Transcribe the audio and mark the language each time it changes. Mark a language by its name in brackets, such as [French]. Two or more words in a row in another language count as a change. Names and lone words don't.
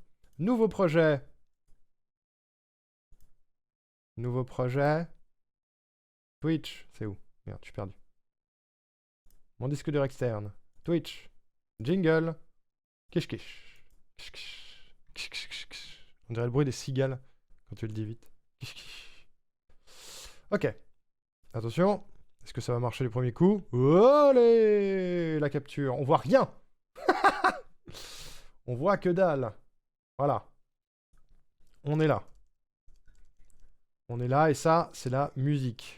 [French] Nouveau projet. Nouveau projet. Twitch, c'est où? Merde, je suis perdu. Mon disque dur externe. Twitch. Jingle. Kish Kish. Kish Kish. Kish Kish Kish Kish. On dirait le bruit des cigales quand tu le dis vite. Kish Kish. Ok. Attention. Est-ce que ça va marcher les premiers coups? Allez, la capture. On voit rien. On voit que dalle. Voilà. On est là. On est là et ça, c'est la musique.